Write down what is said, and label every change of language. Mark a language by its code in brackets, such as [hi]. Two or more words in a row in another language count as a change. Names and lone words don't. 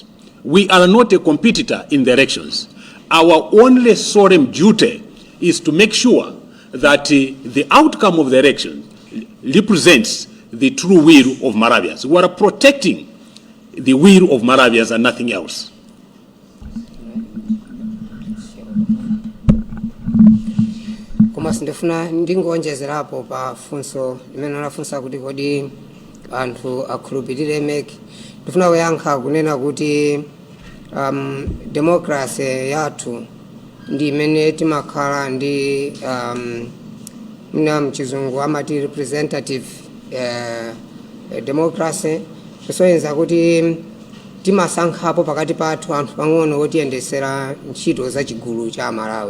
[en] We are not a competitor in the elections. Our only solemn duty is to make sure that the outcome of the election represents the true will of Malawians. We are protecting the will of Malawians and nothing else. [ny] Koma sindifuna ndingonjezerapo pa funso limene lafunsa kuti kodi anthu akhulupirire MEC. Ndifuna kuyankha kunena kuti democracy yathu ndi imene timakhala ndi mna mchizungu amati [en] representative democracy, [ny] kusoyenza kuti timasankhapo pakati pathu anthu pang'ono otiyendesera ntchito za chigulu cha Malawi.